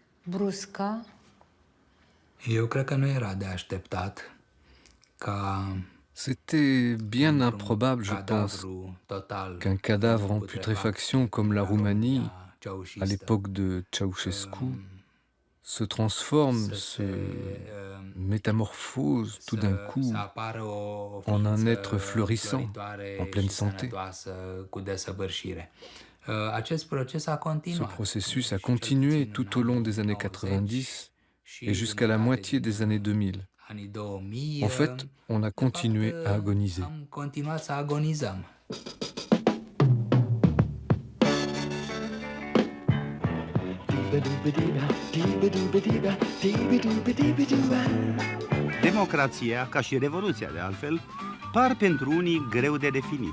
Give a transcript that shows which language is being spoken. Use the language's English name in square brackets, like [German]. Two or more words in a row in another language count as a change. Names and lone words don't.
[French] C'était bien improbable, je pense, qu'un cadavre en putréfaction comme la Roumanie, à l'époque de Ceausescu, se transforme, se métamorphose tout d'un coup en un être fleurissant, en pleine santé. Ce processus a continué tout au long des années 90 et jusqu'à la moitié des années 2000. En fait, on a continué à agoniser. [Romanian] Democrația, ca și Revoluția de altfel, par pentru unii greu de definit.